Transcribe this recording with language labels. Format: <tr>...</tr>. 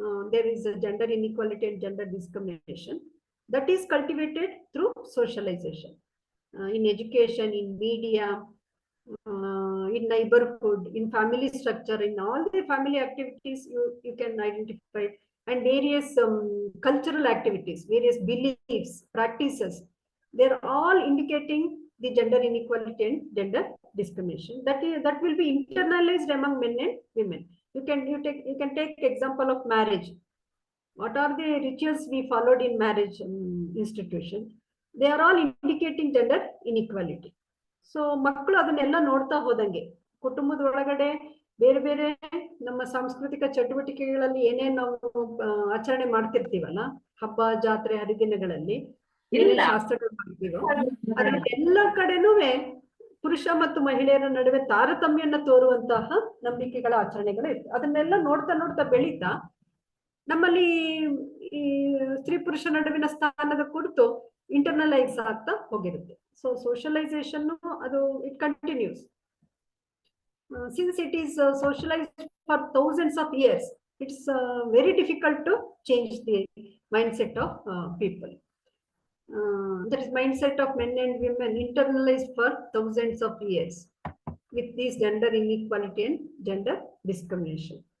<en>there is a gender inequality and gender discrimination that is cultivated through socialization, in education, in media, in neighborhood, in family structure, in all the family activities you can identify, and various cultural activities, various beliefs, practices, they're all indicating the gender inequality and gender discrimination. That will be internalized among men and women. You can take example of marriage. What are the rituals we followed in marriage institution? They are all indicating gender inequality.</en> <kn>So ಮಕ್ಕಳು ಅದನ್ನೆಲ್ಲ ನೋಡ್ತಾ ಹೋದಂಗೆ ಕುಟುಂಬದ ಒಳಗಡೆ ಬೇರೆ ಬೇರೆ ನಮ್ಮ ಸಾಂಸ್ಕೃತಿಕ ಚಟುವಟಿಕೆಗಳಲ್ಲಿ ಏನೇನ್ ನಾವು ಆಚರಣೆ ಮಾಡ್ತಿರ್ತೀವಲ್ಲ, ಹಬ್ಬ, ಜಾತ್ರೆ, ಹರಿದಿನಗಳಲ್ಲಿ ಏನೇನ್ ಶಾಸ್ತ್ರಗಳು ಮಾಡ್ತೀವೋ ಅದೆಲ್ಲ ಕಡೆನೂ ಪುರುಷ ಮತ್ತು ಮಹಿಳೆಯರ ನಡುವೆ ತಾರತಮ್ಯನ ತೋರುವಂತಹ ನಂಬಿಕೆಗಳ ಆಚರಣೆಗಳು ಇರ್ತವೆ. ಅದನ್ನೆಲ್ಲ ನೋಡ್ತಾ ನೋಡ್ತಾ ಬೆಳೀತಾ ನಮ್ಮಲ್ಲಿ ಈ ಸ್ತ್ರೀ ಪುರುಷ ನಡುವಿನ ಸ್ಥಾನದ ಕುರಿತು ಇಂಟರ್ನಲೈಸ್ ಆಗ್ತಾ ಹೋಗಿರುತ್ತೆ.</kn> <en>So socialisation ಅದು it continues. Since it is socialized for thousands of years, it's very difficult to change the mindset of people. That is mindset of men and women internalized for thousands of years with this gender inequality and gender discrimination.</en>